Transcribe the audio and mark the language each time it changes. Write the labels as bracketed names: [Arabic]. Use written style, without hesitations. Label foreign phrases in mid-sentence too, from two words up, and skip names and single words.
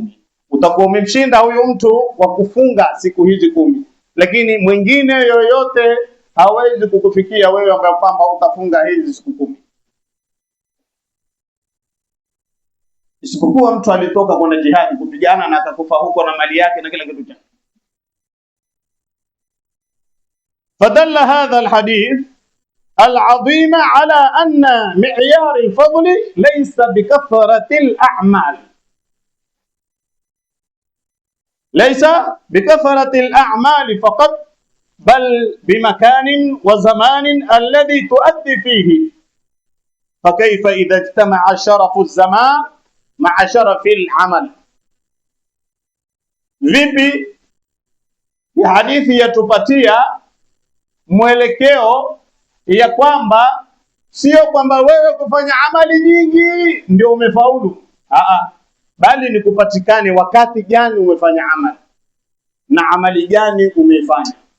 [Swahili] Utakuwa umemshinda huyu mtu wa kufunga siku hizi 10, lakini mwingine yoyote hawezi kukufikia wewe ambaye kwamba utafunga hizi siku 10. isipokuwa mtu alitoka kwenda jihadi kupigana na akakufa huko na mali yake na kila kitu chake. [Arabic] فدل هذا الحديث العظيم على أن معيار الفضل ليس بكثرة الأعمال، ليس بكثرة الأعمال فقط، بل بمكان وزمان الذي تؤدي فيه. فكيف إذا اجتمع شرف الزمان مع شرف العمل؟ [Swahili] vipi hadithi yatupatia mwelekeo ya kwamba sio kwamba wewe kufanya amali nyingi ndio umefaulu, bali ni kupatikane wakati gani umefanya amali na amali gani umefanya.